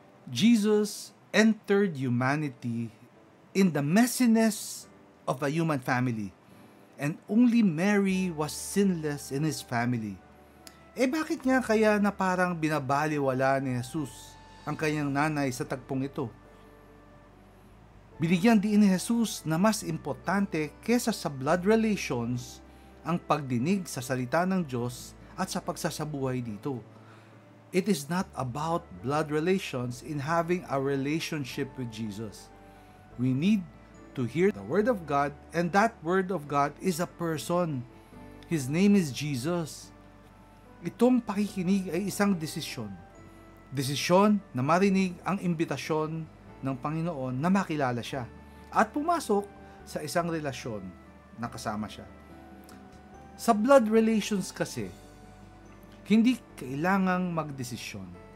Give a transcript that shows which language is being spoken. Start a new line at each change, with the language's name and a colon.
English: Jesus entered humanity in the messiness of a human family, and only Mary was sinless in his family.
Filipino: Bakit nga kaya na parang binabaliwala ni Jesus ang kanyang nanay sa tagpong ito? Binigyan din ni Jesus na mas importante kesa sa blood relations ang pagdinig sa salita ng Diyos at sa pagsasabuhay dito.
English: It is not about blood relations in having a relationship with Jesus. We need to hear the Word of God, and that Word of God is a person. His name is Jesus.
Filipino: Itong pakikinig ay isang desisyon. Desisyon na marinig ang imbitasyon ng Panginoon na makilala siya at pumasok sa isang relasyon na kasama siya. Sa blood relations kasi, hindi kailangang magdesisyon.